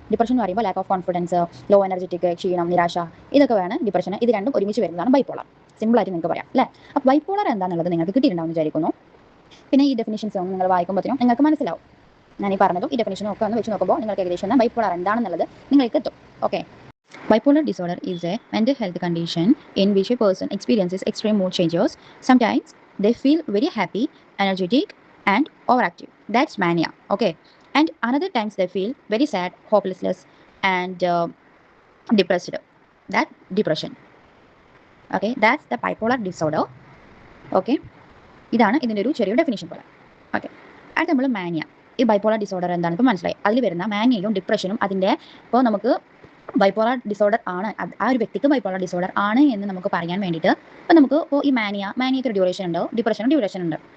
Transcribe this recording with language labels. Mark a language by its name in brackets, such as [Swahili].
[Malayalam] Depression എന്ന് പറയുമ്പോൾ lack of confidence, law energetic, ക്ഷീണം, നിരാശ, ഇതൊക്കെ വേണം ഡിപ്രഷൻ. ഇത് രണ്ടും ഒരുമിച്ച് വരുന്നതാണ് ബൈപ്പോളാർ. സിമ്പിളായിട്ട് നിങ്ങൾക്ക് പറയാം അല്ലേ. അപ്പോൾ ബൈപ്പോളാർ എന്താണെന്നുള്ളത് നിങ്ങൾക്ക് കിട്ടിയിട്ടുണ്ടാവും വിചാരിക്കുന്നു. പിന്നെ ഈ ഡെഫിനിഷൻസ് ഒന്നും നിങ്ങൾ വായിക്കുമ്പോഴത്തേനും നിങ്ങൾക്ക് മനസ്സിലാവും. ഞാൻ ഈ പറഞ്ഞതും ഈ ഡെഫിനിഷനും ഒക്കെ ഒന്ന് വെച്ച് നോക്കുമ്പോൾ നിങ്ങൾക്ക് ഏകദേശം ബൈപ്പോളാർ എന്താണെന്നുള്ളത് നിങ്ങൾക്ക് എത്തും. [English] Okay, bipolar disorder is a mental health condition in which a person experiences extreme mood changes. Sometimes they feel very happy, energetic, and overactive. That's mania. Okay, and another times they feel very sad, hopelessness, and depressed. That depression. Okay, that's the bipolar disorder. [Malayalam] Okay, ഇതാണ് ഇതിൻ്റെ ഒരു ചെറിയ definition പോലെ. Okay, അത് നമ്മൾ മാനിയ, ഈ bipolar disorder എന്താണെന്ന് ഇപ്പോൾ മനസ്സിലായി. അതിൽ വരുന്ന മാനിയയും ഡിപ്രഷനും അതിൻ്റെ, ഇപ്പോൾ നമുക്ക് ബൈപ്പോളർ ഡിസോർഡർ ആണ്, ആ ഒരു വ്യക്തിക്ക് ബൈപ്പോളർ ഡിസോർഡർ ആണ് എന്ന് നമുക്ക് പറയാൻ വേണ്ടിയിട്ട് അപ്പോൾ നമുക്ക് ഇപ്പോൾ ഈ മാനിയയ്ക്ക് ഒരു ഡ്യൂറേഷൻ ഉണ്ട്, ഡിപ്രഷനും ഡ്യൂറേഷൻ ഉണ്ട്.